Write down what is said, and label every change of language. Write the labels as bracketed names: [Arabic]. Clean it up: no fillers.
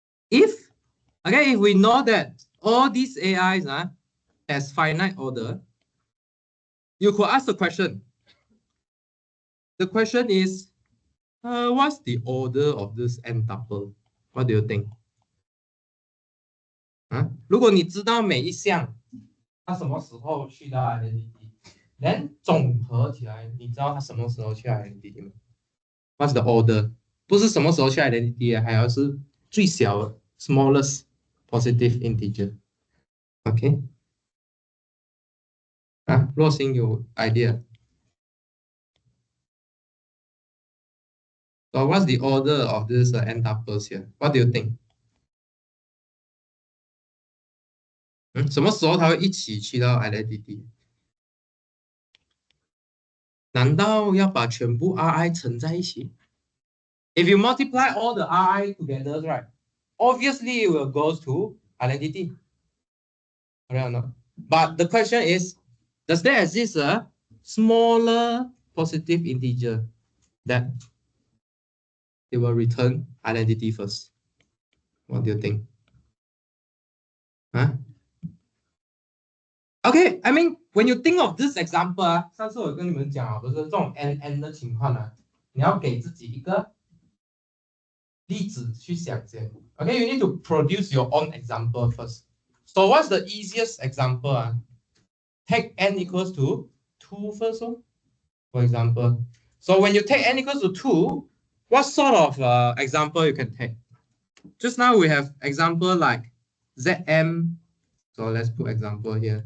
[English] If we know that all these AIs has finite order, you could ask the question. The question is, what's the order of this n tuple? What do you think? [Chinese] 如果你知道每一项它什么时候去到 identity，then 总合起来，你知道它什么时候去 identity 吗？ [English] What's the order？ [Chinese] 不是什么时候去 identity， 还要是最小的 smallest positive integer。 OK？若星有 idea？ [English] So what's the order of this n tuples here? What do you think? [Chinese] 什么时候它会一起去到 identity？难道要把全部 Ri 乘在一起？ [English] If you multiply all the Ri together, right? Obviously it will go to identity. Correct or not? But the question is, does there exist a smaller positive integer that it will return identity first? What do you think? Okay, I mean, when you think of this example, [Chinese] 上次我跟你们讲不是这种 n 的情况你要给自己一个例子去想先。 [English] Okay, you need to produce your own example first. So what's the easiest example? Take n equals to 2 first, for example. So when you take n equals to 2, what sort of example you can take? Just now we have example like Zm. So let's put example here.